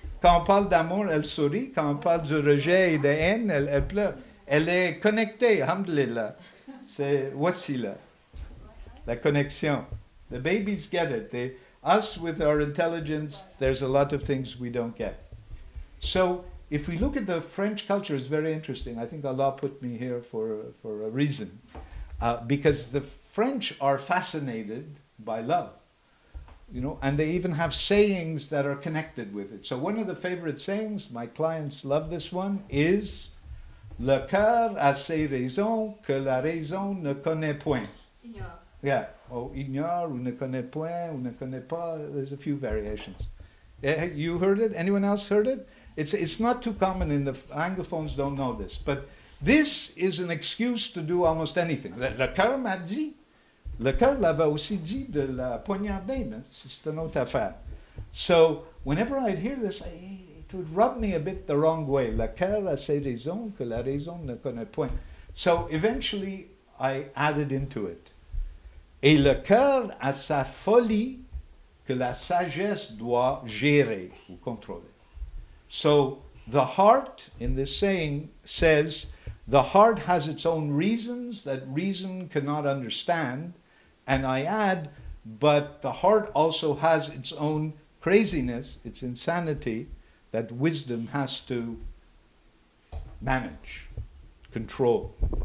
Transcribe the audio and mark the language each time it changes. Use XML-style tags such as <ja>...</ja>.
<fr>Quand on parle d'amour, elle sourit. Quand on parle du rejet et de haine, elle pleure. Elle est connectée, alhamdulillah. Voici là, la connexion.</fr> <en>The babies get it. Us, with our intelligence, there's a lot of things we don't get. So, if we look at the French culture, it's very interesting. I think Allah put me here for a reason. Because the French are fascinated by love. and they even have sayings that are connected with it. So one of the favorite sayings, my clients love this one, is</en> <fr>le cœur a ses raisons que la raison ne connaît point.</fr> <en>Ignore. Yeah, or ignore,</en> <fr>ou ne connaît point, ou ne connaît pas.</fr> <en>There's a few variations. You heard it? Anyone else heard it? It's not too common in the anglophones don't know this, but this is an excuse to do almost anything.</en> <fr>Le cœur m'a dit. Le cœur l'avait aussi dit de la poignarder, mais c'est une autre affaire.</fr> <en>So whenever I'd hear this, it would rub me a bit the wrong way.</en> <fr>Le cœur a ses raisons que la raison ne connaît point.</fr> <en>So eventually I added into it.</en> <fr>Et le cœur a sa folie que la sagesse doit gérer ou contrôler.</fr> <en>So the heart, in this saying, says the heart has its own reasons that reason cannot understand. And I add, but the heart also has its own craziness, its insanity, that wisdom has to manage, control.</en>